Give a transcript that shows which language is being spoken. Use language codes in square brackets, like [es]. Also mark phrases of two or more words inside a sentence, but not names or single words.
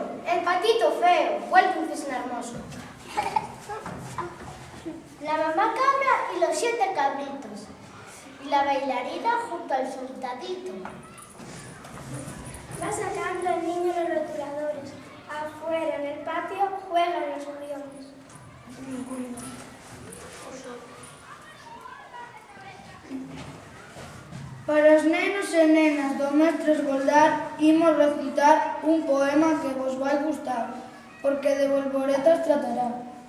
[es] El patito feo, o el princesa hermoso. La mamá cabra y los 7 cabritos. Y la bailarina junto al soldadito. Va sacando el niño los rotuladores. Afuera, en el patio, juegan los gorriones. [gl] Para os nenos e nenas do mestre Esgoldar imos recitar un poema que vos vai gustar, porque de bolboretas tratará.